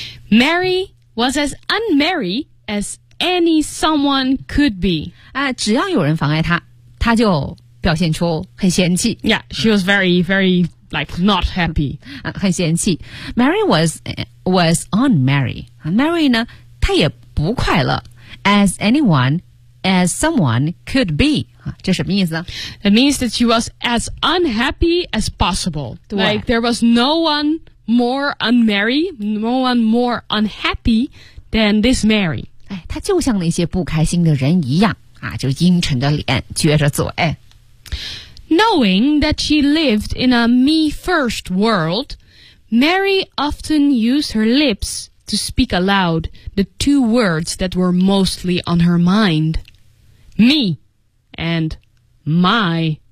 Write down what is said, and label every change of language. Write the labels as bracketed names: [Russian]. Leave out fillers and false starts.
[English] Mary was as unmarry as any someone could be. [Chinese] 哎，只要有人妨碍她，她就表现出很嫌弃。 [English] Yeah, she was very, very, like, not happy. [Chinese] 很嫌弃。 [English] Mary was unmarry. [Chinese] Mary 呢，她也不快乐。 [English] As anyone, as someone could be. [Chinese] 这什么意思呢？ [English] It means that she was as unhappy as possible. Like, there was no one... more unmarry, no one more unhappy than this Mary. [Chinese] 哎，她就像那些不开心的人一样啊，就阴沉着脸，撅着嘴。 [English] Knowing that she lived in a me first world, Mary often used her lips to speak aloud the two words that were mostly on her mind. Me and my.